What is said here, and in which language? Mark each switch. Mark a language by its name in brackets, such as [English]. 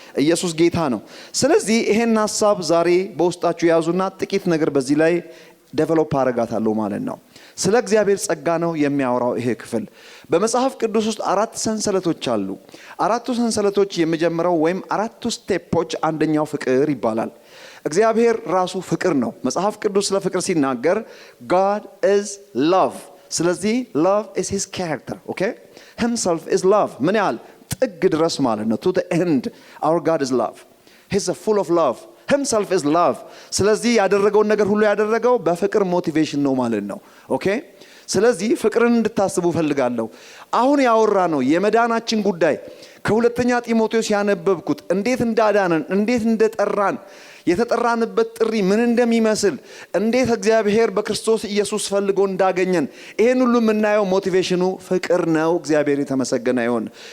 [Amharic] ኢየሱስ ጌታ ነው። ስለዚህ ይሄን ሐሳብ ዛሬ በውስጣችሁ ያዙና ጥቂት ነገር በዚህ ላይ ዴቨሎፕ አረጋታለሁ ማለት ነው። ስለ እግዚአብሔር ጸጋ ነው የሚያወራው ይሄ ክፍል። በመጽሐፍ ቅዱስ ውስጥ 4 ሰንሰለቶች አሉ። 4ቱ ሰንሰለቶች የመጀመሪያው ወይም 4ቱ ስቴፖች አንደኛው ፍቅር ይባላል። እግዚአብሔር ራሱ ፍቅር ነው። መጽሐፍ ቅዱስ ስለ ፍቅር ሲናገር [English] God is love። [Amharic] ስለዚህ [English] love is his character. okay himself is love። [Amharic] ምን ያህል ጥግ ድረስ ማለት ነው። [English] to the end our God is love. he's full of love. himself is love። [Amharic] ስለዚህ ያደረገውን ነገር ሁሉ ያደረገው በፍቅር ሞቲቬሽን ነው ማለት ነው። ኦኬ ስለዚህ ፍቅርን እንድታስቡ ፈልጋለሁ። አሁን ያወራ ነው የመዳናችን ጉዳይ ከሁለተኛ ጢሞቴዎስ ያነበብኩት እንዴት እንዳዳነን እንዴት እንደጠራን የተጠራንበት ጥሪ ምን እንደሚመስል እንዴት እግዚአብሔር በክርስቶስ ኢየሱስ ፈልጎ እንዳገኘን ይሄን ሁሉ የምናየው ሞቲቬሽኑ ፍቅር ነው። እግዚአብሔር የተመሰገነ ይሁን።